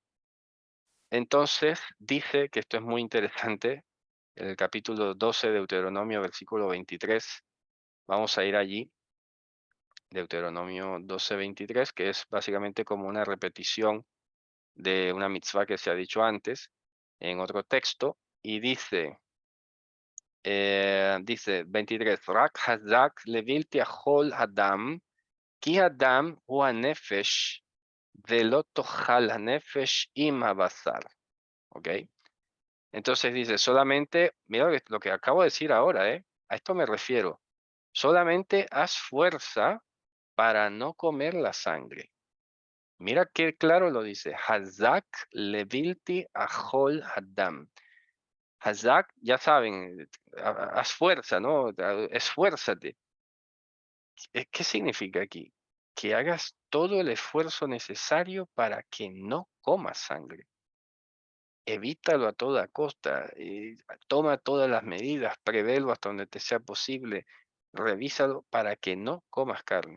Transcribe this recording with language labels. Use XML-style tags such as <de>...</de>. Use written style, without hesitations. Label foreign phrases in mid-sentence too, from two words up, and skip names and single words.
<es>Entonces, dice que esto es muy interesante, en el capítulo 12 de Deuteronomio, versículo 23. Vamos a ir allí, Deuteronomio 12:23, que es básicamente como una repetición de una mitzvah que se ha dicho antes en otro texto, y dice 23,</es> <he>רק חזק לבלתי אכול אדם, כי אדם הוא נפש ולא תאכל הנפש עם הבשר.</he> <es>¿Ok? Entonces dice, solamente, mira lo que acabo de decir ahora, ¿eh? A esto me refiero. Solamente haz fuerza para no comer la sangre. Mira qué claro lo dice.</es> <he>חזק לבלתי אכול אדם.</he> <es>Hazak, ya saben, haz fuerza, ¿no? Esfuérzate. ¿Qué significa aquí? Que hagas todo el esfuerzo necesario para que no comas sangre. Evítalo a toda costa, toma todas las medidas, prevélo hasta donde te sea posible, revísalo para que no comas carne.</es>